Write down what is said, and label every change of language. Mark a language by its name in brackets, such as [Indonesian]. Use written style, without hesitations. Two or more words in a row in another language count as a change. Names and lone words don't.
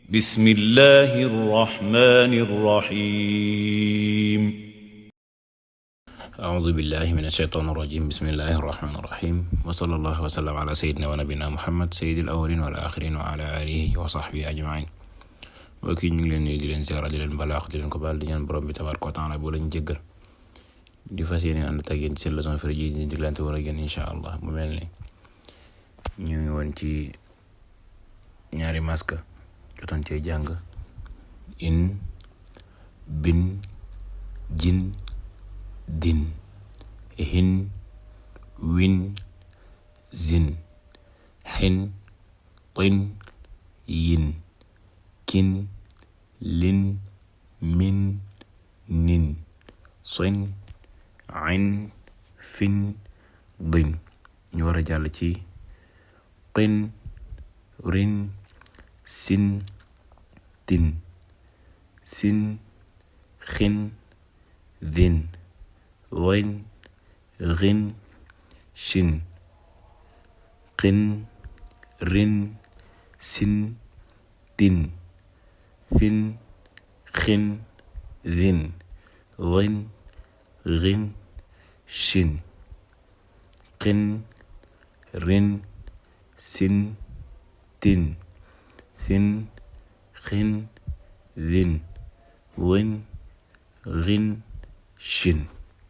[Arabic] بسم الله الرحمن الرحيم أعوذ بالله من الشيطان الرجيم بسم الله الرحمن الرحيم وصلى الله وسلم على سيدنا ونبينا محمد سيد الأولين والآخرين وعلى آله وصحبه أجمعين وكي [Wolof] ñu ngi leen nuyu di leen ziara di leen balaax di leen ko baal di ñaan borom bi tabaaraka wa taala boo leen jéggal di fas yéene ànd ak yéen ci seen leçon firi ji di diglante war a génn [Arabic] إن شاء الله [Wolof] mu mel ni ñu ngi woon ci ñaari maska jotoon cee jàng in bin jin din hin win zin xin tin yin kin lin min nin sin ain fin din ñu war a jàll ci qin rin sin tin sin xin din غين غن شن قن رن سن تن ثن خن ذن غن غن شن قن رن سن تن ثن خن ذن غن غن شن